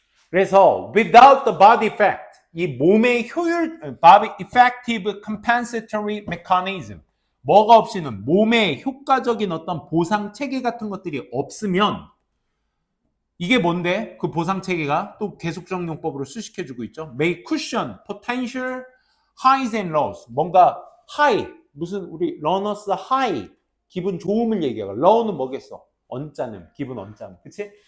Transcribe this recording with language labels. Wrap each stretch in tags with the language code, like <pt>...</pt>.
<ko>그래서</ko> <en>without the body effect,</en> <ko>이 몸의</ko> <en>body effective compensatory mechanism,</en> <ko>뭐가 없이는 몸의 효과적인 어떤 보상 체계 같은 것들이 없으면 이게 뭔데? 그 보상 체계가 또 계속적 용법으로 수식해주고 있죠.</ko> <en>May cushion potential highs and lows.</en> <ko>뭔가 high, 무슨 우리 runners high, 기분 좋음을 얘기하고 low는 뭐겠어? 언짢음, 기분 언짢음, 그치?</ko>